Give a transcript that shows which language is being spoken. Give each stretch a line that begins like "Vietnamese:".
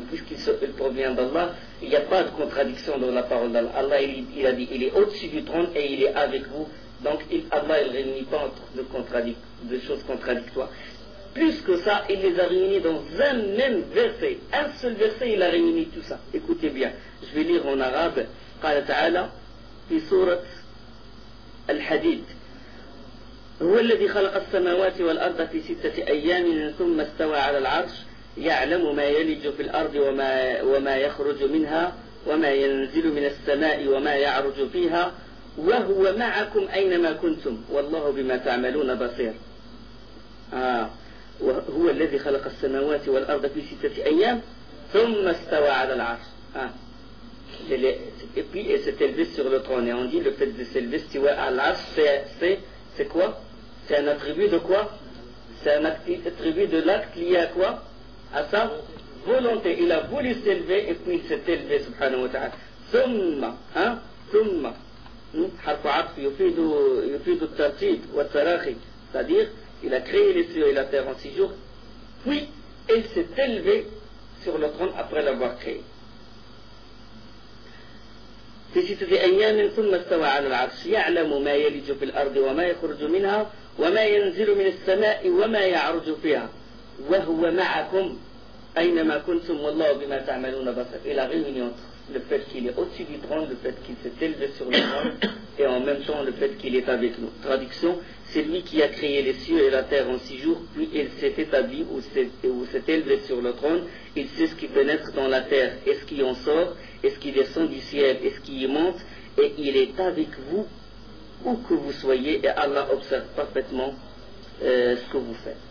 French: Mais puisqu'il provient d'Allah, il n'y a pas de contradiction dans la parole d'Allah. Allah, il a dit, il est au-dessus du trône et il est avec vous. Donc Allah, il ne réunit pas entre deux choses contradictoires. Plus que ça, il les a réunis dans un même verset. Un seul verset, il a réuni tout ça. Écoutez bien. Je vais lire en arabe.
Arabic: قال تعالى في سورة الحديد هو الذي خلق السماوات والأرض في ستة أيام ثم استوى على العرش يعلم ما يلج في الأرض وما يخرج منها وما ينزل من السماء وما يعرج فيها وهو معكم أينما كنتم والله بما تعملون بصير. هو الذي خلق السماوات والأرض في ستة أيام ثم استوى على العرش.
French: Et s'est élevé sur le trône. Et on dit le fait de s'élever, si ouais, Allah, c'est quoi? C'est un attribut de quoi? C'est un attribut de l'acte lié à quoi? À sa volonté. Il a voulu s'élever et puis il s'est élevé, subhanahu wa ta'ala.
Arabic: Summa, hein? Summa. Harfu arf, yufidu tartid wa tarakhi.
French: C'est-à-dire, il a créé les cieux et la terre en six jours. Puis, il s'est élevé sur le trône après l'avoir créé.
Arabic: في ستة أيام ثم استوى على العرش يعلم ما يلج في الأرض وما يخرج منها وما ينزل من السماء وما يعرج فيها وهو معكم أينما كنتم والله بما تعملون بصير. إلى غير
French: le fait qu'il est au-dessus du trône, le fait qu'il s'est élevé sur le trône, et en même temps le fait qu'il est avec nous. Traduction, c'est lui qui a créé les cieux et la terre en six jours, puis il s'est établi ou s'est élevé sur le trône. Il sait ce qui pénètre dans la terre, et ce qui en sort, et ce qui descend du ciel, et ce qui y monte, et il est avec vous où que vous soyez, et Allah observe parfaitement ce que vous faites.